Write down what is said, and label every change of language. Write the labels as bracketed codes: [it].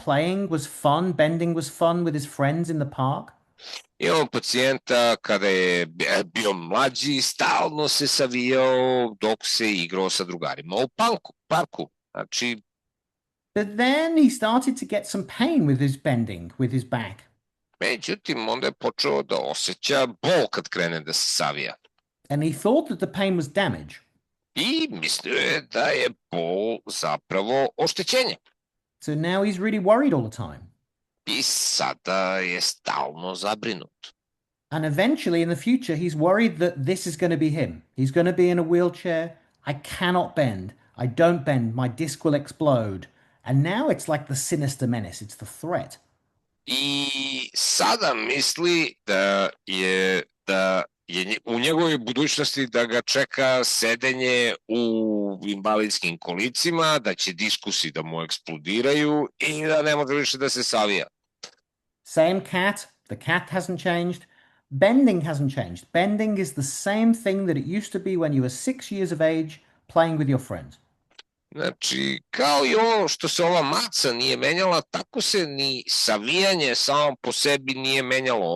[en] Playing was fun, bending was fun with his friends in the park. [sr] Imamo pacijenta kada je bio mlađi, stalno se savijao dok se igrao sa drugarima u parku. Znači, [en] But then he started to get some pain with his bending, with his back. [sr] međutim, onda je počeo da osjeća bol kad krene da se savija. [en] And he thought that the pain was damage. [sr] I mislio je da je bol zapravo oštećenje. [en] So now he's really worried all the time. [sr] I sada je stalno zabrinut. [en] And eventually in the future, he's worried that this is going to be him. He's going to be in a wheelchair. I cannot bend. I don't bend. My disc will explode. And now it's like the sinister menace. It's the threat. [sr] I sada misli da je u njegovoj budućnosti da ga čeka sedenje u invalidskim kolicima, da će diskusi da mu eksplodiraju i da ne može više da se savija. [en] Same cat. The cat hasn't changed. Bending hasn't changed. Bending is the same thing that it used to be when you were 6 years of age playing with your friends. [sr] Znači, kao i ovo što se ova maca nije menjala, tako se ni savijanje samo po sebi nije menjalo.